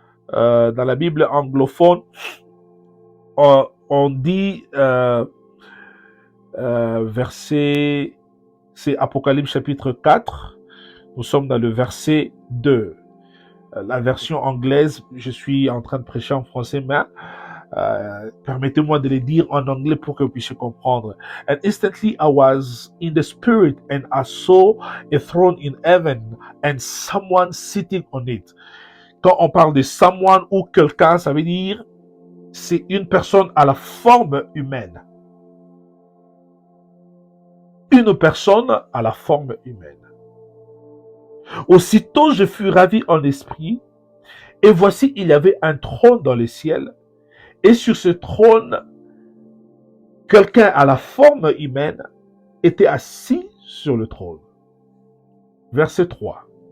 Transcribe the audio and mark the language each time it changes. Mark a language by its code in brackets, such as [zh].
[fr] Dans la Bible anglophone, on dit verset, c'est Apocalypse chapitre 4. Nous sommes dans le verset 2. La version anglaise, je suis en train de prêcher en français, mais permettez-moi de le dire en anglais pour que vous puissiez comprendre. [en] And instantly I was in the spirit and I saw a throne in heaven and someone sitting on it. [fr] Quand on parle de someone ou quelqu'un, ça veut dire c'est une personne à la forme humaine. une personne à la forme humaine. Aussitôt je fus ravi en esprit, et voici il y avait un trône dans le ciel, et sur ce trône, quelqu'un à la forme humaine était assis sur le trône. Verset 3.